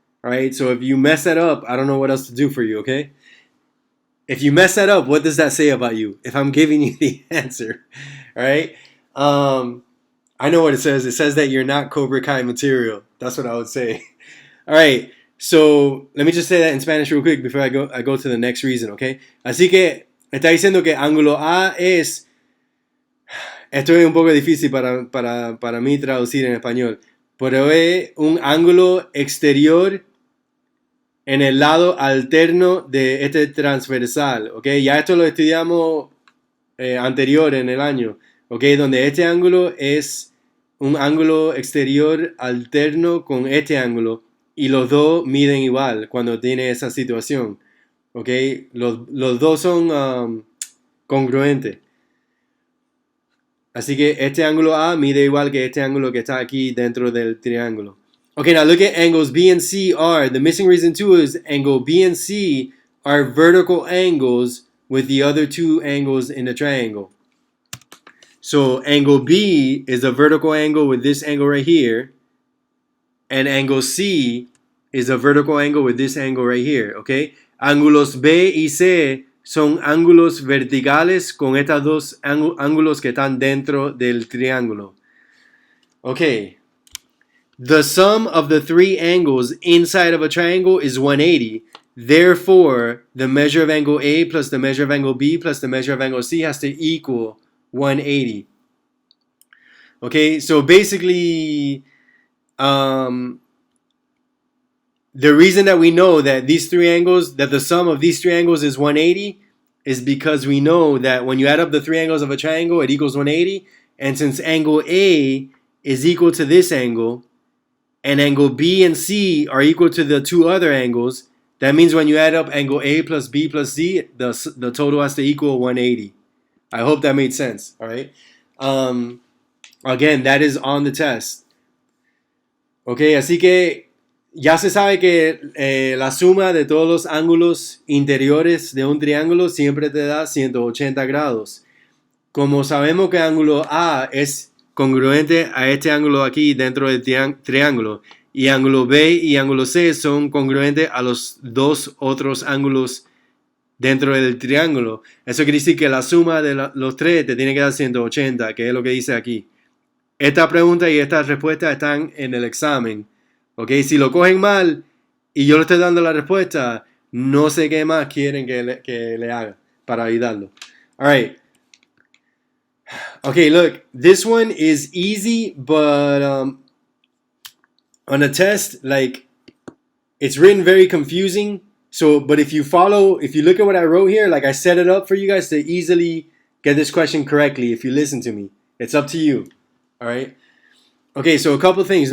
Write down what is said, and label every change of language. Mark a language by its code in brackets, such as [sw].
[en] All right, so if you mess that up, I don't know what else to do for you, okay? If you mess that up, what does that say about you? If I'm giving you the answer, all right? I know what it says. It says that you're not Cobra Kai material. That's what I would say. All right, so let me just say that in Spanish real quick before I go to the next reason, okay? [es] Así que está diciendo que ángulo A es... Esto es un poco difícil para mí traducir en español, pero es un ángulo exterior en el lado alterno de este transversal, ¿ok? Ya esto lo estudiamos anterior en el año, ¿ok? Donde este ángulo es un ángulo exterior alterno con este ángulo y los dos miden igual cuando tiene esa situación, ¿ok? Los dos son congruentes. Así que este ángulo A mide igual que este ángulo que está aquí dentro del triángulo. [en] Okay, now look at angles B and C are. The missing reason 2 is angle B and C are vertical angles with the other two angles in the triangle. So angle B is a vertical angle with this angle right here. And angle C is a vertical angle with this angle right here, okay? [es] Ángulos B y C son ángulos verticales con estos dos ángulos que están dentro del triángulo. [en] Okay. The sum of the three angles inside of a triangle is 180. Therefore, the measure of angle A plus the measure of angle B plus the measure of angle C has to equal 180. Okay, so basically, the reason that we know that these three angles, that the sum of these three angles is 180, is because we know that when you add up the three angles of a triangle, it equals 180. And since angle A is equal to this angle, and angle B and C are equal to the two other angles, that means when you add up angle A plus B plus C, the total has to equal 180. I hope that made sense, all right? Again, that is on the test. [es] Ok, así que ya se sabe que la suma de todos los ángulos interiores de un triángulo siempre te da 180 grados. Como sabemos que el ángulo A es congruente a este ángulo aquí dentro del triángulo, y ángulo B y ángulo C son congruentes a los dos otros ángulos dentro del triángulo. Eso quiere decir que la suma de los tres te tiene que dar 180, que es lo que dice aquí. Esta pregunta y esta respuesta están en el examen. ¿Ok? Si lo cogen mal y yo le estoy dando la respuesta, no sé qué más quieren que le haga para ayudarlo. [en] All right. Okay, look, this one is easy, but on a test, like, it's written very confusing. So, but if you look at what I wrote here, like I set it up for you guys to easily get this question correctly if you listen to me. It's up to you. All right? Okay, so a couple things.